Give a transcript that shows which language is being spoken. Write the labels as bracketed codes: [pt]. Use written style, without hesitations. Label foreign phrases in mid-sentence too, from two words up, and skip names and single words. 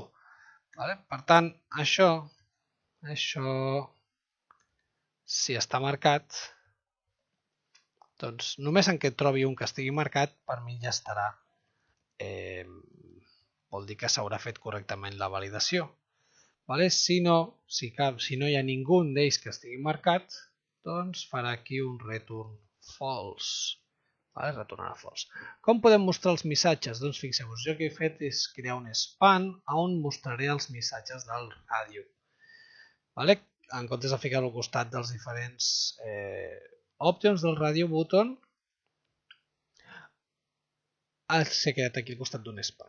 [ca] Per tant, això si està marcat, doncs només en què trobi un que estigui marcat, per mi ja estarà. Vol dir que s'haurà fet correctament la validació. Si no hi ha ningú d'ells que estigui marcat, doncs farà aquí un [en] return false. [ca] Retornarà false. Com podem mostrar els missatges? Doncs fixeu-vos, jo el que he fet és crear un span on mostraré els missatges del ràdio. En comptes de ficar-lo al costat dels diferents options del [en] radio button, [ca] s'ha quedat aquí al costat d'un span.